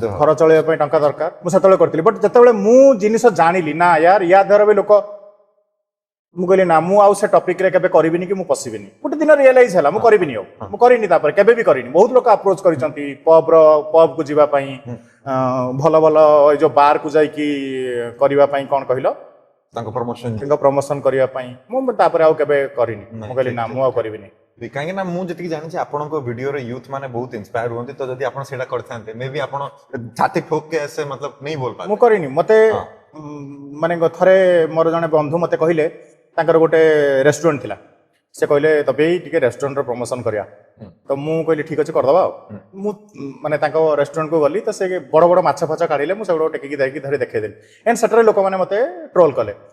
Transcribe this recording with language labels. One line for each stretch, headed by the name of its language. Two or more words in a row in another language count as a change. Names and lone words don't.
Odia: ଘର ଚଳେଇବା ପାଇଁ ଟଙ୍କା ଦରକାର ମୁଁ ସେତେବେଳେ କରିଥିଲି ବଟ୍ ଯେତେବେଳେ ମୁଁ ଜିନିଷ ଜାଣିଲି ନା ୟାର ୟା ଦ୍ୱାରା ବି ଲୋକ ମୁଁ କହିଲି ନା ମୁଁ ଆଉ ସେ ଟପିକ ରେ କେବେ କରିବିନି କି ମୁଁ ପଶିବିନି ଗୋଟେ ଦିନ ରିଏଲାଇଜ ହେଲା ମୁଁ କରିବିନି ଆଉ ମୁଁ କରିନି ତାପରେ କେବେ ବି କରିନି ବହୁତ ଲୋକ ଆପ୍ରୋଚ କରିଛନ୍ତି ପବ୍ କୁ ଯିବା ପାଇଁ ଭଲ ଭଲ ଏଇ ଯୋଉ ବାର କୁ ଯାଇକି କରିବା ପାଇଁ କଣ କହିଲ ତାଙ୍କ ପ୍ରମୋସନ ତାଙ୍କ ପ୍ରମୋସନ କରିବା ପାଇଁ ମୁଁ ତାପରେ ଆଉ କେବେ କରିନି ମୁଁ କହିଲି ନା ମୁଁ ଆଉ କରିବିନି କାହିଁକି ନା ମୁଁ ଯେତିକି ଜାଣିଛି ଆପଣଙ୍କ ଭିଡିଓରେ ୟୁଥ ମାନେ ବହୁତ ଇନ୍ସପାୟାର ହୁଅନ୍ତି ତ ଯଦି ଆପଣ ସେଇଟା କରିଥାନ୍ତେ ମେ ବି ଆପଣ ଛାତି ଠୋକ
Hindi: के ऐसे मतलब नहीं बोल पाते
Odia: ମୁଁ କରିନି ମତେ ମାନେ ଥରେ ମୋର ଜଣେ ବନ୍ଧୁ ମତେ କହିଲେ ତାଙ୍କର ଗୋଟେ ରେଷ୍ଟୁରାଣ୍ଟ ଥିଲା ସେ କହିଲେ ତବେ ଟିକେ ରେଷ୍ଟୁରାଣ୍ଟର ପ୍ରମୋସନ କରିବା ତ ମୁଁ କହିଲି ଠିକ ଅଛି କରିଦେବା ଆଉ ମୁଁ ମାନେ ତାଙ୍କ ରେଷ୍ଟୁରାଣ୍ଟକୁ ଗଲି ତ ସେ ବଡ଼ ବଡ଼ ମାଛ ଫାଛ କାଢ଼ିଲେ ମୁଁ ସେଗୁଡ଼ା ଟେକିକି ଧରିକି ଧରି ଦେଖେଇଦେଲି ଏଣ୍ଡ ସେଠାରେ ଲୋକମାନେ ମତେ ଟ୍ରୋଲ କଲେ